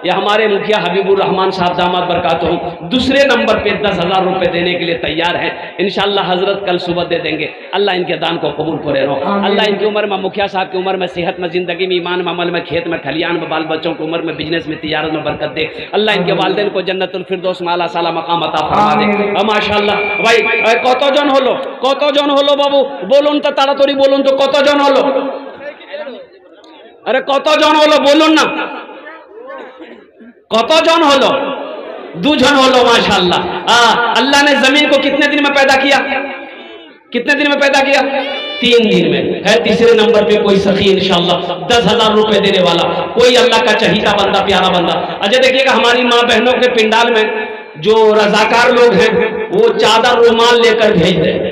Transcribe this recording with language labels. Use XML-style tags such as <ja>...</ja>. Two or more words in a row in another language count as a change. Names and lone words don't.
<hi>या हमारे मुखिया हबीबुर रहमान साहब</hi> <ar>دامت بركاته</ar> <hi>दूसरे नंबर पे 10,000 रुपए देने के लिए तैयार हैं। इंशाअल्लाह हजरत कल सुबह दे देंगे। अल्लाह इनके दान को कबूल करे रहो। अल्लाह इनकी उम्र में, मुखिया साहब की उम्र में, सेहत में, जिंदगी में, ईमान में, अमल में, खेत में, खलियान में, बाल बच्चों की उम्र में, बिजनेस में, तिजारत में बरकत दे। अल्लाह इनके वालिदैन को जन्नतुल फिरदौस में आला साला मकाम अता फरमा दे।</hi> <bn>মাশাআল্লাহ ভাই কতজন হলো বাবু বলুন তো তাড়াতাড়ি বলুন তো কতজন হলো? আরে কতজন হলো বলুন না, কতজন হলো? 2 জন হলো মাশাআল্লাহ।</bn> <hi>अल्लाह ने जमीन को कितने दिन में पैदा किया? कितने दिन में पैदा किया? 3 दिन में। है तीसरे नंबर पे कोई सखी इंशाअल्लाह 10,000 रुपए देने वाला, कोई अल्लाह का चहीता बंदा, प्यारा बंदा। अच्छा देखिएगा हमारी माँ बहनों के पिंडाल में जो रजाकार लोग हैं वो चादर रुमाल लेकर भेज दें।</hi>